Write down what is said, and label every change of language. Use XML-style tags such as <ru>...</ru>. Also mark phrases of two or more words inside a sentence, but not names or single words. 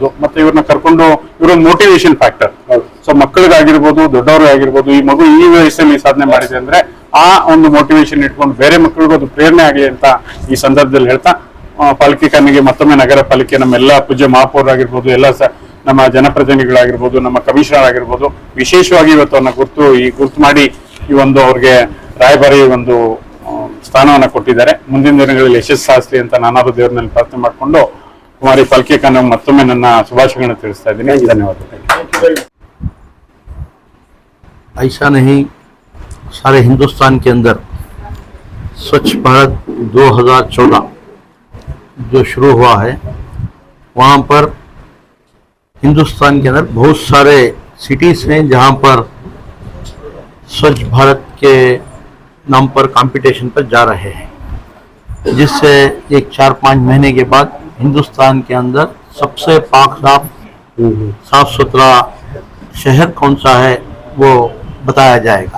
<kn>ಮತ್ತೆ ಇವ್ರನ್ನ ಕರ್ಕೊಂಡು ಇವರೊಂದು</kn> <en>motivation factor.</en> <kn>ಸೊ ಮಕ್ಕಳಿಗಾಗಿರ್ಬೋದು, ದೊಡ್ಡವ್ರಿಗಾಗಿರ್ಬೋದು, ಈ ಮಗು ಈ ವಯಸ್ಸಲ್ಲಿ ಸಾಧನೆ ಮಾಡಿದೆ ಅಂದ್ರೆ ಆ ಒಂದು ಮೋಟಿವೇಶನ್ ಇಟ್ಕೊಂಡು ಬೇರೆ ಮಕ್ಕಳಿಗೂ ಅದು ಪ್ರೇರಣೆ ಆಗಲಿ ಅಂತ ಈ ಸಂದರ್ಭದಲ್ಲಿ ಹೇಳ್ತಾ ಪಾಲಿಕೆ ಖಾನಿಗೆ ಮತ್ತೊಮ್ಮೆ ನಗರ ಪಾಲಿಕೆ ನಮ್ಮೆಲ್ಲ ಪೂಜ್ಯ ಮಹಾಪೌರ ಆಗಿರ್ಬೋದು, ಎಲ್ಲ ನಮ್ಮ ಜನಪ್ರತಿನಿಧಿಗಳಾಗಿರ್ಬೋದು, ನಮ್ಮ ಕಮಿಷನರ್ ಆಗಿರ್ಬೋದು, ವಿಶೇಷವಾಗಿ ಇವತ್ತು ಅವನ್ನ ಗುರ್ತು ಮಾಡಿ ಈ ಒಂದು ಅವ್ರಿಗೆ ರಾಯಭಾರಿ ಒಂದು ಸ್ಥಾನವನ್ನ ಕೊಟ್ಟಿದ್ದಾರೆ. ಮುಂದಿನ ದಿನಗಳಲ್ಲಿ ಯಶಸ್ಸು ಸಾಧಿಸಲಿ ಅಂತ ನಾನಾದ್ರೂ ದೇವರಲ್ಲಿ ಪ್ರಾರ್ಥನೆ ಮಾಡಿಕೊಂಡು ಕುಮಾರಿ ಫಲ್ಕೆ ಖಾನ್ ಮತ್ತೊಮ್ಮೆ ನನ್ನ ಶುಭಾಶಯಗಳನ್ನು ತಿಳಿಸ್ತಾ ಇದ್ದೀನಿ. ಧನ್ಯವಾದಗಳು.</kn> <hi>ऐसा नहीं, सारे हिंदुस्तान के अंदर स्वच्छ भारत 2014 जो शुरू हुआ है, वहाँ पर हिंदुस्तान के अंदर बहुत सारे सिटीज़ हैं जहाँ पर स्वच्छ भारत के नाम पर कंपटीशन पर जा रहे हैं, जिससे एक 4-5 महीने के बाद हिंदुस्तान के अंदर सबसे साफ सुथरा शहर कौन सा है वो बताया जाएगा।</hi>